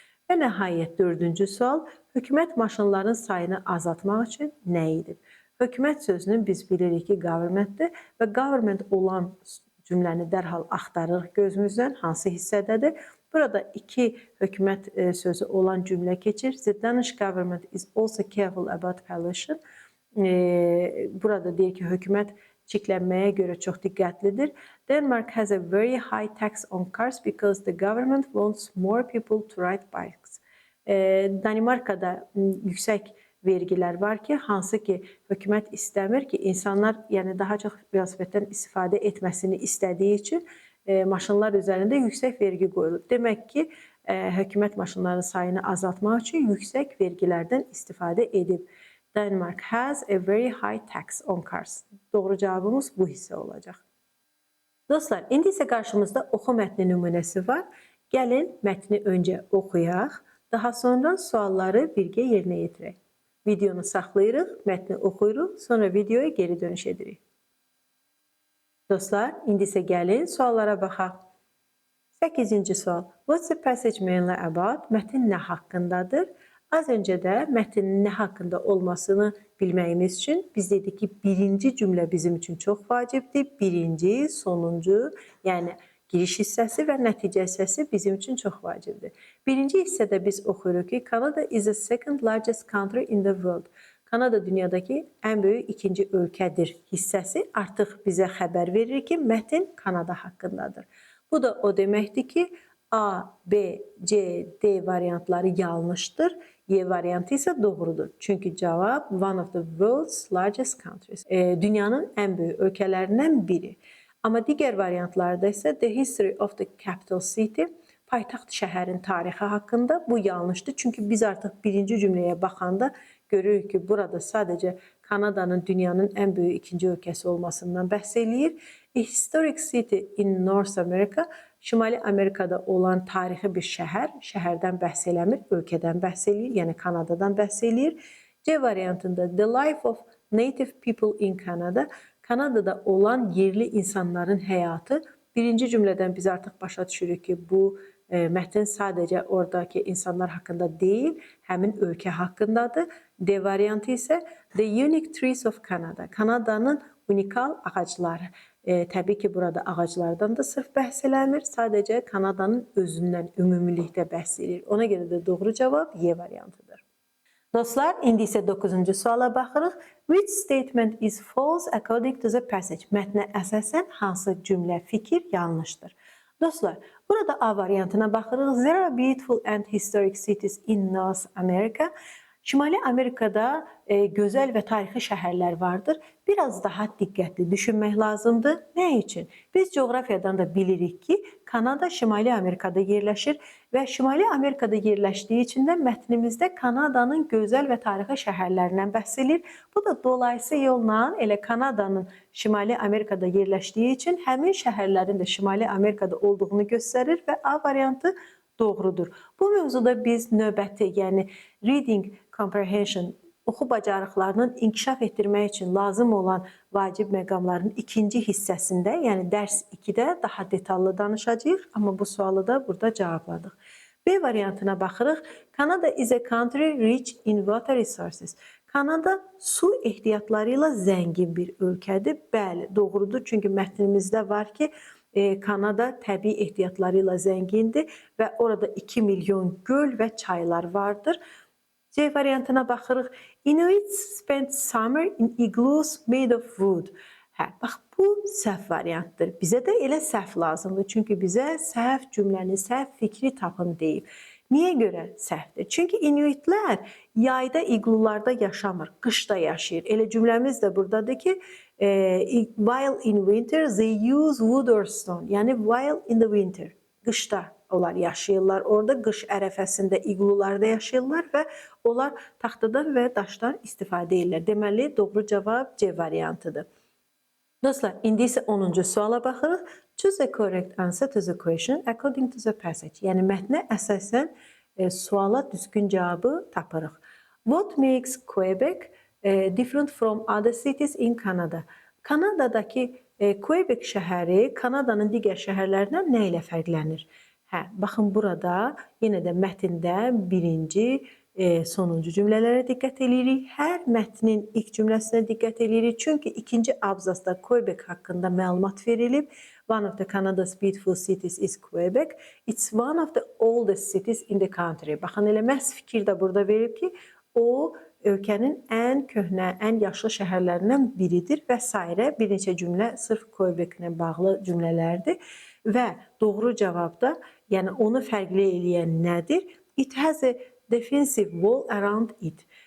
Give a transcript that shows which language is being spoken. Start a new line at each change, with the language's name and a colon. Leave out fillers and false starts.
Azerbaijani: Və nəhayət dördüncü sual, hökumət maşınların sayını azaltmaq üçün nə edib? Hökumət sözünü biz bilirik ki, governmentdir və government olan cümləni dərhal axtarırıq gözümüzdən, hansı hissədədir. Burada iki hökumət sözü olan cümlə keçir.
English: The Danish government is also careful about pollution.
Azerbaijani: Burada deyir ki, hökumət çirklənməyə görə çox diqqətlidir.
English: Denmark has a very high tax on cars because the government wants more people to ride bikes.
Azerbaijani: Danimarkada yüksək vergilər var ki, hansı ki hökumət istəmir ki, insanlar yəni daha çox velosipeddən istifadə etməsini istədiyi üçün maşınlar üzərində yüksək vergi qoyulur. Demək ki, hökumət maşınların sayını azaltmaq üçün yüksək vergilərdən istifadə edib.
English: Denmark has a very high tax on cars.
Azerbaijani: Doğru cavabımız bu hissə olacaq. Dostlar, indi isə qarşımızda oxu mətni nümunəsi var. Gəlin mətni öncə oxuyaq, daha sonra sualları birgə yerinə yetirək. Videonu saxlayırıq, mətni oxuyuruq, sonra videoya geri dönüş edirik. Dostlar, indi isə gəlin suallara baxaq. 8-ci sual.
English: What's the passage mainly about?
Azerbaijani: Mətin nə haqqındadır? Az öncə də mətnin nə haqqında olmasını bilməyimiz üçün biz dedik ki, birinci cümlə bizim üçün çox vacibdir. Birinci, sonuncu, yəni giriş hissəsi və nəticə hissəsi bizim üçün çox vacibdir. Birinci hissədə biz oxuyuruq ki,
English: Canada is the second largest country in the world.
Azerbaijani: Kanada dünyadakı ən böyük ikinci ölkədir hissəsi artıq bizə xəbər verir ki, mətn Kanada haqqındadır. Bu da o deməkdir ki, A, B, C, D variantları yanlışdır. Y variantı isə doğrudur. Çünki cavab
English: one of the world's largest countries.
Azerbaijani: Dünyanın ən böyük ölkələrindən biri. Amma digər variantlarda isə
English: the history of the capital city,
Azerbaijani: paytaxt şəhərin tarixi haqqında bu yanlışdır. Çünki biz artıq birinci cümləyə baxanda görürük ki, burada sadəcə Kanadanın dünyanın ən böyük ikinci ölkəsi olmasından bəhs eləyir.
English: A historic city in North America,
Azerbaijani: Şimali Amerikada olan tarixi bir şəhər, şəhərdən bəhs eləmir, ölkədən bəhs eləyir, yəni Kanadadan bəhs eləyir. C variantında
English: the life of native people in Canada,
Azerbaijani: Kanadada olan yerli insanların həyatı. Birinci cümlədən biz artıq başa düşürük ki, bu mətn sadəcə oradakı insanlar haqqında deyil, həmin ölkə haqqındadır. D variantı isə
English: the unique trees of Canada,
Azerbaijani: Kanadanın unikal ağacları. Təbii ki, burada ağaclardan da sırf bəhs eləmir, sadəcə Kanadanın özündən ümumilikdə bəhs edir. Ona görə də doğru cavab Y variantıdır. Dostlar, indi isə 9-cu suala baxırıq.
English: Which statement is false according to the passage?
Azerbaijani: Mətnə əsasən hansı cümlə, fikir yanlışdır? Dostlar, burada A variantına baxırıq.
English: There are beautiful and historic cities in North America.
Azerbaijani: Şimali Amerikada gözəl və tarixi şəhərlər vardır. Biraz daha diqqətli düşünmək lazımdır. Nə üçün? Biz coğrafiyadan da bilirik ki, Kanada Şimali Amerikada yerləşir və Şimali Amerikada yerləşdiyi üçün də mətnimizdə Kanadanın gözəl və tarixi şəhərlərindən bəhs edilir. Bu da dolayısı yolla elə Kanadanın Şimali Amerikada yerləşdiyi üçün həmin şəhərlərin də Şimali Amerikada olduğunu göstərir və A variantı doğrudur. Bu mövzuda biz növbəti, yəni
English: reading comprehension,
Azerbaijani: oxu bacarıqlarının inkişaf etdirmək üçün lazım olan vacib məqamların ikinci hissəsində, yəni dərs 2-də daha detallı danışacağıq, amma bu sualı da burada cavabladıq. B variantına baxırıq.
English: Canada is a country rich in water resources.
Azerbaijani: Kanada su ehtiyatları ilə zəngin bir ölkədir. Bəli, doğrudur. Çünki mətnimizdə var ki, Kanada təbii ehtiyatları ilə zəngindir və orada 2 milyon göl və çaylar vardır. C variantına baxırıq.
English: Inuits spend summer in igloos made of wood.
Azerbaijani: Bax, bu səhv variantdır. Bizə də elə səhv lazımdır. Çünki bizə səhv cümləni, səhv fikri tapın deyib. Niyə görə səhvdir? Çünki inuitlər yayda iglularda yaşamır, qışda yaşayır. Elə cümləmiz də buradadır ki,
English: while in winter they use wood or stone.
Azerbaijani: Yəni
English: while in the winter,
Azerbaijani: qışda onlar yaşayırlar. Orada qış ərəfəsində iglularda yaşayırlar və onlar taxtadan və daşdan istifadə edirlər. Deməli, doğru cavab C variantıdır. Dostlar, indi isə 10-cu suala baxırıq.
English: Choose a correct answer to the question according to the passage.
Azerbaijani: Yəni mətnə əsasən suala düzgün cavabı tapırıq.
English: What makes Quebec different from other cities in Canada?
Azerbaijani: Kanadadakı Quebec şəhəri Kanadanın digər şəhərlərindən nə ilə fərqlənir? Baxın burada yenə də mətndə birinci, sonuncu cümlələrə diqqət edirik. Hər mətnin ilk cümləsinə diqqət edirik. Çünki ikinci abzasda Quebec haqqında məlumat verilib.
English: One of the Canada's beautiful cities is Quebec. It's one of the oldest cities in the country.
Azerbaijani: Baxın, elə məhz fikir də burada verib ki, o ölkənin ən köhnə, ən yaşlı şəhərlərindən biridir və s. Bir neçə cümlə sırf Quebec-lə bağlı cümlələrdir. Və doğru cavabda, yəni onu fərqli eləyən nədir?
English: It has a defensive wall around it.